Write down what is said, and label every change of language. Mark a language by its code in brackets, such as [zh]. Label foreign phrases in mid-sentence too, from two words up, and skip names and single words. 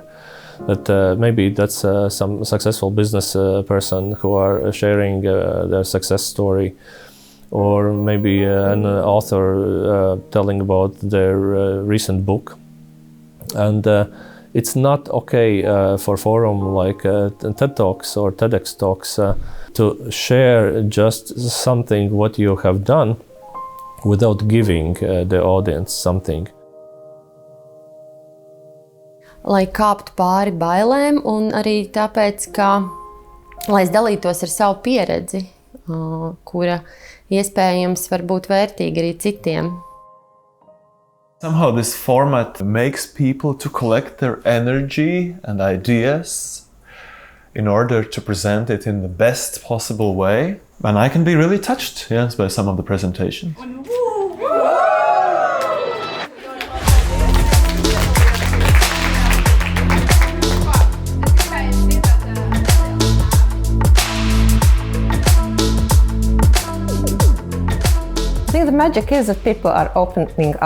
[en] That maybe that's some successful business person who are sharing their success story, or maybe an author telling about their recent book. And it's not okay for forum like TED Talks or TEDx Talks to share just something what you have done without giving the audience something. [lv] Lai kāptu pāri bailēm un arī tāpēc, ka lai es dalītos ar savu pieredzi, kura iespējams var būt vērtīga arī citiem. [en] Somehow this format makes people to collect their energy and ideas in order to present it in the best possible way. And I can be really touched, yes, by some of the presentations. I think the magic is that people are opening up.